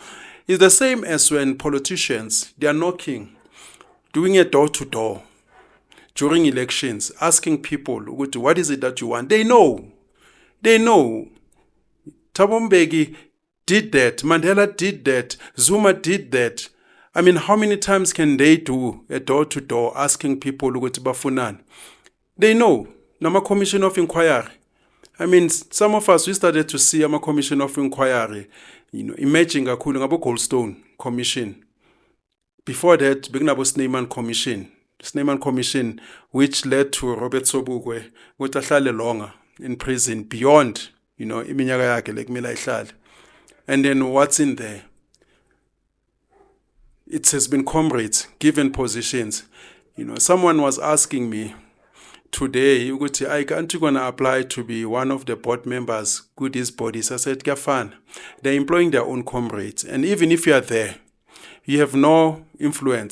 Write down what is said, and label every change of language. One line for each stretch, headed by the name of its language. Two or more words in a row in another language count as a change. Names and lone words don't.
English: It's the same as when politicians, they are knocking, doing a door-to-door during elections, asking people, what is it that you want? They know. Thabo Mbeki did that. Mandela did that. Zuma did that. I mean, how many times can they do a door-to-door asking people
Zulu: ukuthi bafunani?
English: They know. Nama commission of inquiry. I mean, some of us, we started to see a commission of inquiry, emerging
Zulu: kakhulu ngabo
English: Goldstone Commission. Before that,
Zulu: beginabo Snyman Commission.
English: Snyman Commission, which led to Robert Sobukwe,
Zulu: ukuthi ahlale
English: longer in prison beyond,
Zulu: iminyaka yakhe lekumele ayihlale.
English: And then what's in there? It has been comrades, given positions. Someone was asking me today, Ike, aren't you going to apply to be one of the board members, these bodies? I said, Gafan, they're employing their own comrades. And even if you are there, you have no influence.